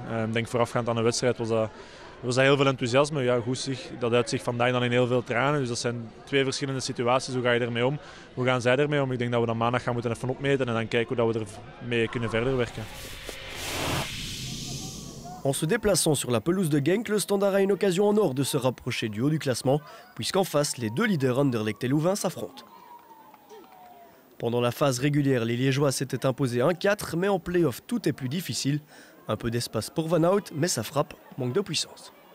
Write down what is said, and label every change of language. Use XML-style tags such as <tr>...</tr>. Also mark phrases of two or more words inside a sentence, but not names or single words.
<nl>Ik denk voorafgaand aan een wedstrijd was dat heel veel enthousiasme. Ja, goed, dat uit zich vandaag dan in heel veel tranen. Dus dat zijn 2 verschillende situaties. Hoe ga je ermee om? Hoe gaan zij ermee om? Ik denk dat we dan maandag gaan moeten even opmeten en dan kijken hoe we ermee kunnen verder werken.</nl> <fr>En se déplaçant sur la pelouse de Genk, le Standard a une occasion en or de se rapprocher du haut du classement, puisqu'en face, les 2 leaders Anderlecht et Louvain s'affrontent. Pendant la phase régulière, les Liégeois s'étaient imposés 1-4, mais en play-off, tout est plus difficile. Un peu d'espace pour Van Hout, mais sa frappe manque de puissance.</fr>